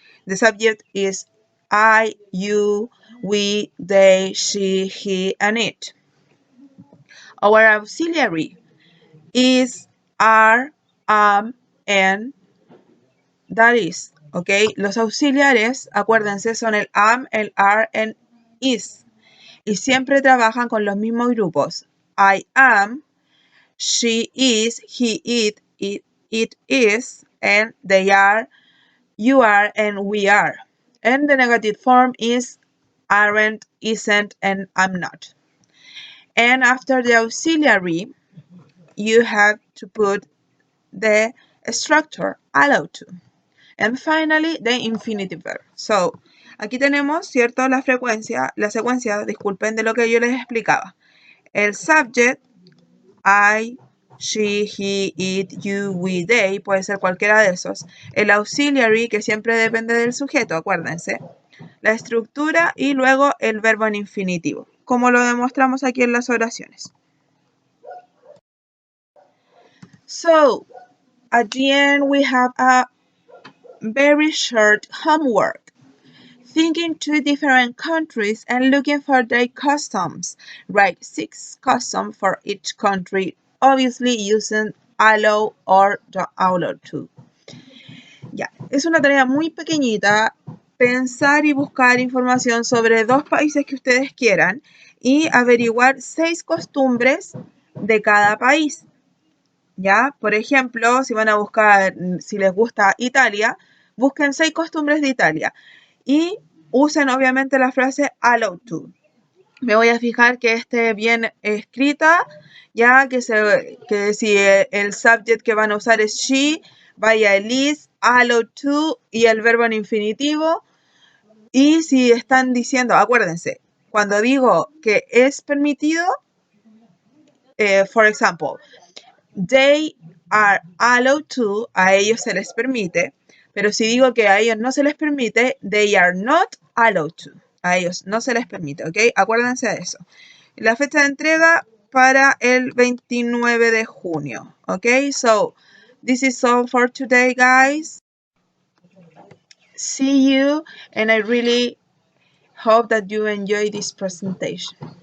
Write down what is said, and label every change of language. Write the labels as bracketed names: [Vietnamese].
[English] The subject is I, you, we, they, she, he, and it. Our auxiliary is are, am, and that is, okay? [Spanish] Los auxiliares, acuérdense, son el am, el are, and is. Y siempre trabajan con los mismos grupos. [English] I am, she is, he, it is, and they are, you are, and we are. And the negative form is aren't, isn't, and I'm not. And after the auxiliary, you have to put the structure, allowed to. And finally, the infinitive verb. So, [Spanish] aquí tenemos, ¿cierto? La secuencia, disculpen, de lo que yo les explicaba. El subject, I, she, he, it, you, we, they, puede ser cualquiera de esos. El auxiliary, que siempre depende del sujeto, acuérdense. La estructura y luego el verbo en infinitivo, como lo demostramos aquí en las oraciones. [English] So, at the end we have a very short homework. Thinking two different countries and looking for their customs. Write 6 customs for each country, obviously using allow or the allow to. [Spanish] Ya, es una tarea muy pequeñita, pensar y buscar información sobre 2 países que ustedes quieran y averiguar 6 costumbres de cada país. ¿Ya? Por ejemplo, si van a buscar, si les gusta Italia, busquen 6 costumbres de Italia y usen obviamente la frase allow to. Me voy a fijar que esté bien escrita, ya que si el subject que van a usar es she, vaya el is, allow to y el verbo en infinitivo. Y si están diciendo, acuérdense, cuando digo que es permitido, [English] for example, they are allowed to, [Spanish] a ellos se les permite, pero si digo que a ellos no se les permite, [English] they are not allowed to, [Spanish] a ellos no se les permite, ¿ok? Acuérdense de eso. La fecha de entrega para el 29 de junio, ¿ok? [English] So, this is all for today, guys. See you, and I really hope that you enjoy this presentation.